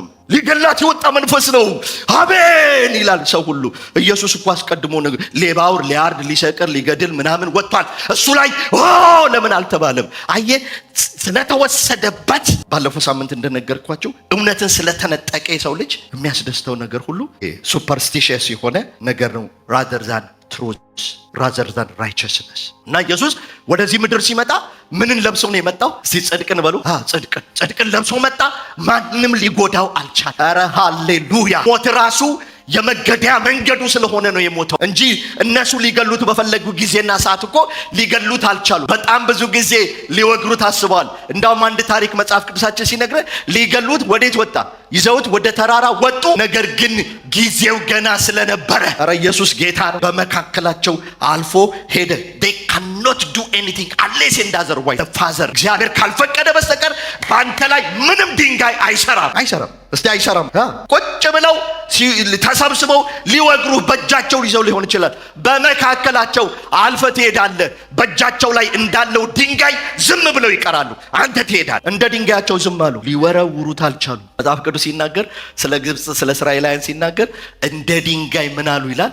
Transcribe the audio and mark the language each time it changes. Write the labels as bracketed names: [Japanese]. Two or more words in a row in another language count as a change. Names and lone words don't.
[Amharic] ሊገላት የወጣ መንፈስ ነው አሜን ይላል ሰው ሁሉ። ኢየሱስ እኮ አስቀድሞ ሌባውን ሊያርድ፣ ሊሰቅር፣ ሊገድል ምናምን ወጥቷል። እሱ ላይ ለምን አልተባለም? አየ ስለተወሰደበት። ባለፈው ሳምንት እንደነገርኳቸው እውነትን ስለተነጠቀ የሰው ልጅ የሚያስደስተው ነገር ሁሉ ሱፐርስቲሽስ የሆነ ነገር ነው [English] rather than truth, rather than righteousness። [Amharic] እና ኢየሱስ ወደዚህ ምድር ሲመጣ ምንን ለብሶ ነው የመጣው? ጽድቅን በሉ። ጽድቅን ለብሶ መጣ። ማንንም ሊጎዳው አልቻለም። ኧረ ሃሌሉያ! ሞት ራሱ የመገደያ መንገዱ ስለሆነ ነው የሞተው እንጂ እነሱ ሊገሉት በፈለጉ ጊዜና ሰዓት እኮ ሊገሉት አልቻሉ። በጣም ብዙ ጊዜ ሊወግሩት አስበዋል። እንዳውም አንድ ታሪክ መጽሐፍ ቅዱሳችን ሲነግረ ሊገሉት ወዴት ወጣ? ይዘውት ወደ ተራራ ወጡ። ነገር ግን ጊዜው ገና ስለነበረ ኧረ ኢየሱስ ጌታ ነው፣ በመካከላቸው አልፎ ሄደ። [English] they cannot do anything unless and otherwise the father [Amharic] እግዚአብሔር ካልፈቀደ በስተቀር ባንተ ላይ ምንም ድንጋይ አይሰራም። እስቲ አይሰራም። ቁጭ ብለው ተሰብስበው ሊወግሩ በእጃቸው ይዘው ሊሆን ይችላል። በመካከላቸው አልፈ ትሄዳለህ። በእጃቸው ላይ እንዳለው ድንጋይ ዝም ብለው ይቀራሉ። አንተ ትሄዳለህ። እንደ ድንጋያቸው ዝም አሉ። ሊወረውሩት አልቻሉ። መጽሐፍ ቅዱስ ሲናገር ስለ ግብጽ፣ ስለ እስራኤላውያን ሲናገር እንደ ድንጋይ ምን አሉ ይላል?